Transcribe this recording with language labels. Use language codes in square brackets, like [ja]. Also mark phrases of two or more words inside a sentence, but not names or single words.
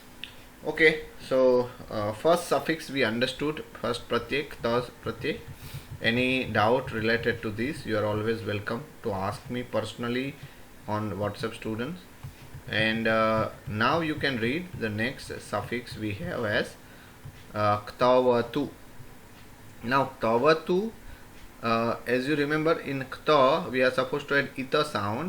[en] Okay, so first suffix we understood, first pratyek, [sa] क्त प्रत्यय. [en] Any doubt related to this, you are always welcome to ask me personally on WhatsApp, students. And now you can read the next suffix we have as ktavatu. Now ktavatu, as you remember, in kta we are supposed to add ita sound.